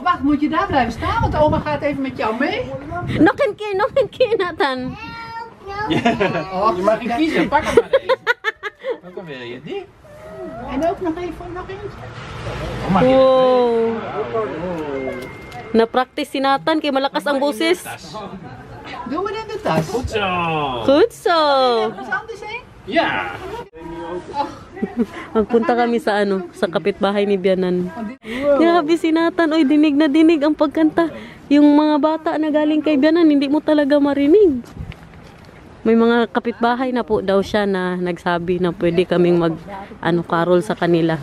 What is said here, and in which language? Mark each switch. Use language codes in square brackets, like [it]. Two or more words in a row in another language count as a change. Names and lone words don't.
[nl] Wacht, moet je daar blijven staan? Want oma gaat even met jou mee. Nog een keer, Nathan. Je mag niet kiezen, pak hem maar even. Welke wil je? Die? En ook nog eentje. Oh, mag je Wow. [tl] Na-practice si Nathan kay malakas ang boses. [nl] Doe maar in de tas. Goed zo. [en] Good so. [nl] Ergens anders heen? Ja. [tl] Magpunta kami sa sa kapitbahay ni Bianan. Grabe si Nathan. Oy, dinig na dinig ang pagkanta. Yung mga bata na galing kay Bianan, hindi mo talaga marinig. May mga kapitbahay na po daw siya na nagsabi na pwede kaming mag carol sa kanila.